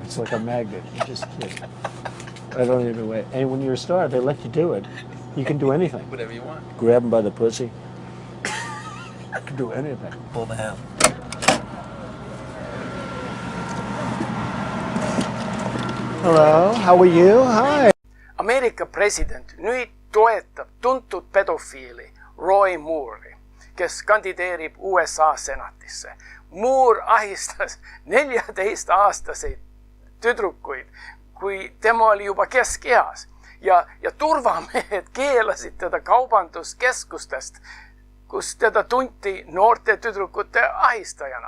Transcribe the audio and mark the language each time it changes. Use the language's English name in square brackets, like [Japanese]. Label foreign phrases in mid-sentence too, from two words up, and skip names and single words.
[English] It's like a magnet. You just kiss. I don't even wait. And when you're a star, they let you do it. You can do anything. Whatever you want. Grab them by the pussy. You can do anything. Pull the ham. Hello, how are you? Hi. [Estonian] Ameerika president nüüd toetab tuntud pedofiili Roy Moore'i, kes kandideerib USA senatisse. Moore ahistas 14-aastaseid tüdrukuid, kui tema oli juba keskeas ja turvamehed keelasid teda kaubanduskeskustest, kus teda tunti noorte tüdrukute ahistajana.